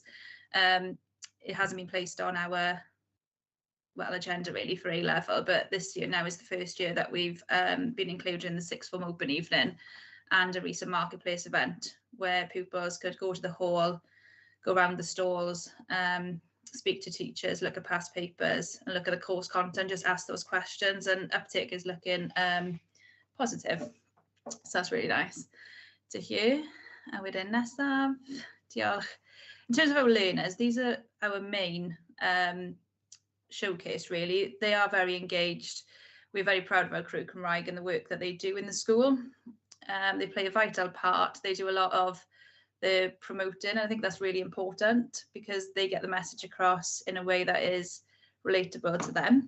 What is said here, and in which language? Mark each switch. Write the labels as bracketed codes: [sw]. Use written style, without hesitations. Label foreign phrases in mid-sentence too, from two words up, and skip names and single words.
[en] It hasn't been placed on our agenda really for A level, but this year now is the first year that we've been included in the sixth form open evening and a recent marketplace event where pupils could go to the hall, go around the stalls, speak to teachers, look at past papers and look at the course content, just ask those questions, and uptake is looking positive. So that's really nice to hear. [cy] A wedyn nesaf, diolch. [en] In terms of our learners, these are our main showcase really. They are very engaged. We're very proud of our Clwb Cymraeg and the work that they do in the school. They play a vital part. They do a lot of they're promoting. I think that's really important because they get the message across in a way that is relatable to them.